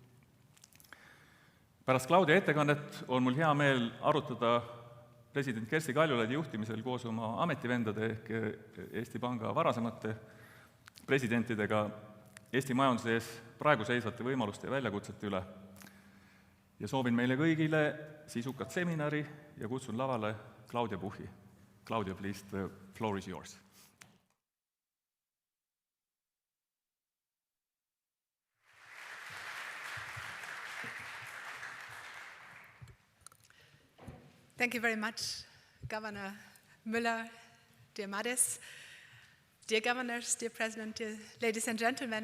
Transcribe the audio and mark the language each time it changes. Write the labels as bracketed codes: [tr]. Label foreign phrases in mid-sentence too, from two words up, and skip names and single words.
[et] Pärast Claudia ettekannet on mul hea meel arutada president Kersti Kaljulaidi juhtimisel koos oma ametivendade ehk Eesti Panga varasemate presidentidega Eesti majanduse ees praegu seisvate võimaluste ja väljakutsete üle. Ja soovin meile kõigile sisukat seminari ja kutsun lavale Claudia Puchi. [en] Claudia, please, the floor is yours. Thank you very much, Governor Müller, dear Madis, dear governors, dear president, dear ladies and gentlemen.